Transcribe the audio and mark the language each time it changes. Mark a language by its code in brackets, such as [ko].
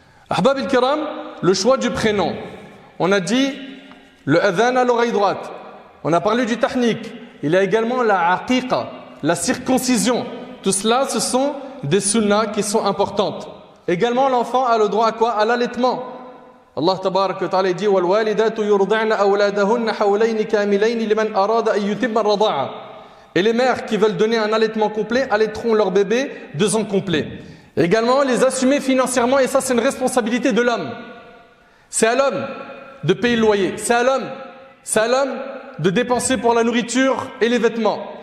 [ar] Ahbab al-Kiram, [fr] le choix du prénom. On a dit le adhan à l'oreille droite. On a parlé du tahnik. Il y a également la aqiqa, la circoncision. Tout cela, ce sont des sunnas qui sont importantes. Également, l'enfant a le droit à quoi? À l'allaitement. Allah tabarak wa ta'ala dit [ar] وَالْوَالِدَاتُ يُرْضِعْنَ أَوْلَادَهُنَّ حَوْلَيْنِ كَامِلَيْنِ لِمَنْ أَرَادَ أَن يُتِمَّ الرَّضَاعَةَ. [fr] Et les mères qui veulent donner un allaitement complet allaiteront leur bébé 2 ans complets. Également, les assumer financièrement, et ça c'est une responsabilité de l'homme. C'est à l'homme de payer le loyer. C'est à l'homme de dépenser pour la nourriture et les vêtements.